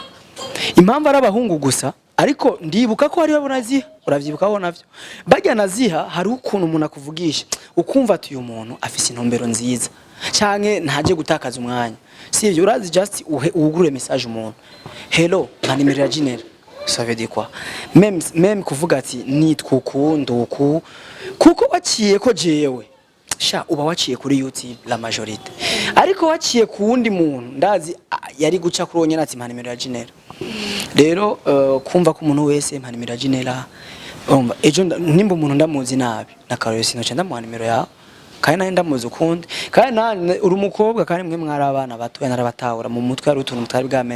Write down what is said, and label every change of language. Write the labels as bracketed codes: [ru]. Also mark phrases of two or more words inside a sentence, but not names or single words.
[rn] Impamvu ari abahungu gusa, ariko ndibuka ko hari babonaziha, uravyibukaho navyo. Bajya naziha hari ukuntu umuntu akuvugisha, ukumva ati uyu muntu afise intumbero nziza, canke ntaje gutakaza umwanya. Sivyo, urazi just ugurure message umuntu. Hello, nta nimero ya Gynella. [fr] Ça veut dire quoi? [rn] Même kuvuga ati nitwukunda uku kuko waciye ko jewe sha uba waciye kuri YouTube [fr] la majorité, [rn] ariko waciye ku wundi muntu ndazi yari guca kuronye nati mpa nimero ya Gynella. Rero kumva ko umuntu wese mpa nimero ya Gynella, ejo nimba umuntu ndamuzi nabi nakarore sinoca ndamuha nimero yawe, kandi naye ndamuzi ukundi, kandi nani uri umukobwa, kandi mwe mwari abana bato narabatahura mu mutwe ari utuntu mutari bwamenye.